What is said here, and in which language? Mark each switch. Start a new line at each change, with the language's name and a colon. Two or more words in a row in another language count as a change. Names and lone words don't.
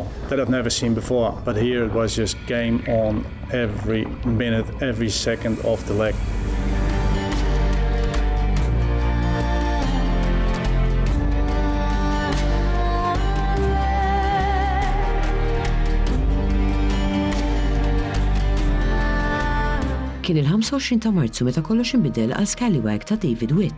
English: That I've never seen before, but here it was just game on every minute, every second of the leg.
Maltese: Kien il-25 ta' Marzu meta kollox inbidel għal Scallywag ta' David Witt.